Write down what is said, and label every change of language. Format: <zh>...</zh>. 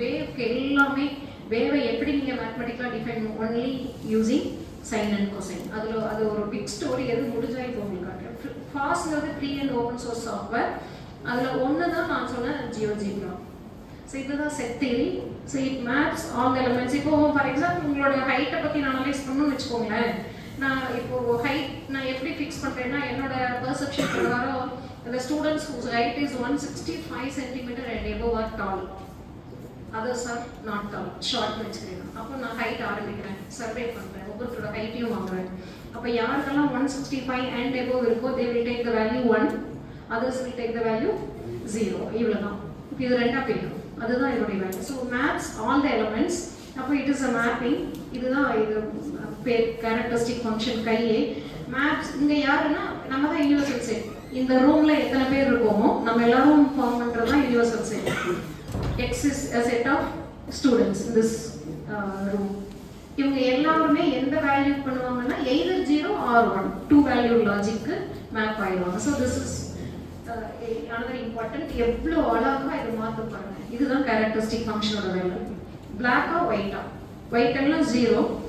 <ta>வேவ்க்கு எல்லாமே வேவை எப்படி நீங்க மேத்தமெட்டிக்கலா define only using sign and cosine. அது ஒரு பிக் ஸ்டோரி. எது முடிஞ்சா இப்போ உங்களுக்கு காட்டுறேன். ஃபாஸ்ட்ங்கிறது free and open source software. அதில் ஒன்று தான் நான் சொன்னேன், ஜியோஜிப்ரா. ஸோ இதுதான் set theory.</ta> <en>So it maps all the elements.</en> <ta>இப்போ ஃபார் எக்ஸாம்பிள் உங்களோட ஹைட்டை பற்றி நான் அனலைஸ் பண்ணணும்னு வச்சுக்கோங்களேன். நான் இப்போ ஹைட் நான் எப்படி ஃபிக்ஸ் பண்ணுறேன்னா, என்னோட பெர்செப்ஷன் பிரகாரம்</ta> <en>the students whose height is 165 centimeter and above are tall, others are not tall, short வச்சுக்கிறேன்.</en> <ta>அப்போ நான் ஹைட் ஆரம்பிக்கிறேன், சர்வே பண்ணுறேன், ஒவ்வொருத்தரோட ஹைட்டையும் வாங்குறேன். அப்போ யாருக்கெல்லாம் 165 and above இருக்கோ</ta> <en>they will take the value 1, others will take the value 0.</en> <ta>இவ்வளோதான். இப்போ இது ரெண்டாக பிரிக்கும், அதுதான் இதோடைய value.</ta> <en>So maps all the elements.</en> <ta>அப்போ</ta> <en>It is a mapping.</en> <ta>இதுதான் இது பேர் கேரக்டரிஸ்டிக் ஃபங்க்ஷன் கையே மேப்ஸ். இங்கே யாருன்னா நம்ம தான் யூனிவர்சல் செட். இந்த ரூம்ல எத்தனை பேர் இருக்கோமோ நம்ம எல்லாரும் ஃபார்ம் பண்றது தான் universal set.</ta> <en>X is a set of students in this room.</en> <ta>இவங்க எல்லாருமே எந்த வேல்யூ பண்ணுவாங்கன்னா either 0 or 1, 2 value logic map ஆயிடுவாங்க.</ta> <en>So this is another important.</en> <ta>எவ்வளோ அழகா இது மாற்ற பாருங்க. இதுதான் கேரக்டரிஸ்டிக் ஃபங்க்ஷனோட வேலை. பிளாக்கா ஒயிட்டா, ஒயிட் எல்லாம் 0.</ta>